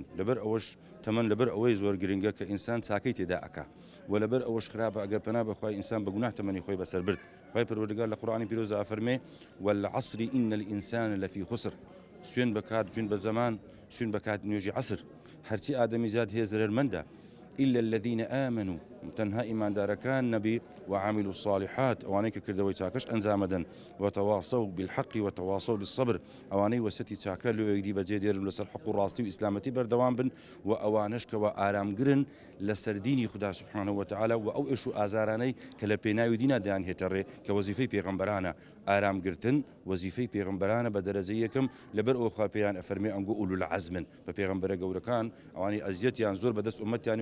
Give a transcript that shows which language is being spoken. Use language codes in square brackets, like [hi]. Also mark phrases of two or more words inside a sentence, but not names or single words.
[ckb] لەبەر ئەوەش تەمەن لەبەر ئەوەی زۆر گرنگە کە ئینسان چاکەی تێدا ئەکا و لەبەر ئەوەش خراپە ئەگەر پەنا بەخوای ئینسان بە گوناه تەمەنی خۆی بەسەر برد. خوای پەروەردگار لە قورئانی پیرۆزدا فەرمێ [ar] والعەصر ئین الئینسان لەفی خسر، [ckb] سوێن بە کات، سوێن بە زەمان، سوێن بە کات نوێژی عەسر، هەرچی ئادەمی زاد هەیە زەرەرمەندە [ar] إلا الذين آمنوا، [ckb] تەنها ئیماندارەکان نەبی [ar] وعاملوا الصالحات، [ckb] ئەوانەی کە کردەوەی چاکەش ئەنجامەدەن، [ar] وتواصوا بالحق وتواصوا بالصبر، [ckb] ئەوانەی وەسەتی چاکە لە یەکدی بەجێ دێرن لەسەر حق و ڕاستی و ئیسلامەتی بەردەوام بن و ئەوانەش کەوە ئارامگرن لەسەر دینی خدا [ar] سبحانه وتعالى [ckb] و ئەو ئێش و ئازارانەی کە لە پێناوی دینا دەیان هێتەڕێ کە وەزیفەی پێغەمبەرانە. ئارامگرتن وەزیفەی پێغەمبەرانە بە دەرەجەی یەکەم، لەبەر ئەوە خوا پێیان ئەفەرمێ ئەنگۆ [ar] ئولو العەزمن، [ckb] بە پێغەمبەرە گەورەکان ئەوانەی ئەزیەتیان زۆر بەدەست ئومەتیان